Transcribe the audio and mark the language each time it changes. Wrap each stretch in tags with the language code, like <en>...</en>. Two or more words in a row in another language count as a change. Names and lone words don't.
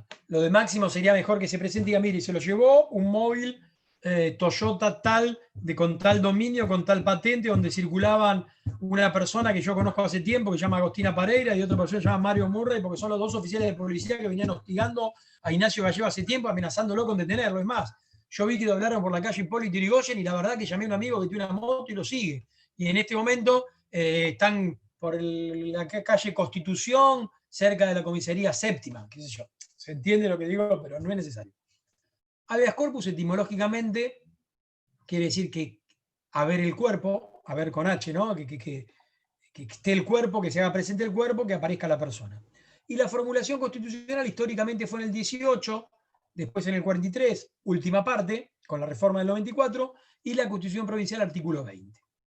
<es>Lo de máximo sería mejor que se presente y diga: mire, se lo llevó un móvil Toyota tal, con tal dominio, con tal patente, donde circulaban una persona que yo conozco hace tiempo, que se llama Agostina Pareira, y otra persona que se llama Mario Murray, porque son los dos oficiales de policía que venían hostigando a Ignacio Gallego hace tiempo, amenazándolo con detenerlo. Es más, yo vi que doblaron por la calle Hipólito Yrigoyen y la verdad que llamé a un amigo que tiene una moto y lo sigue. Y en este momento están por la calle Constitución, cerca de la comisaría séptima, qué sé yo. Se entiende lo que digo, pero no es necesario.</es> <la>Habeas corpus</la> <es>etimológicamente quiere decir que haber el cuerpo, haber con H, ¿no? Que esté el cuerpo, que se haga presente el cuerpo, que aparezca la persona. Y la formulación constitucional históricamente fue en el 18, después en el 43, última parte, con la reforma del 94, y la Constitución Provincial, artículo 20.</es>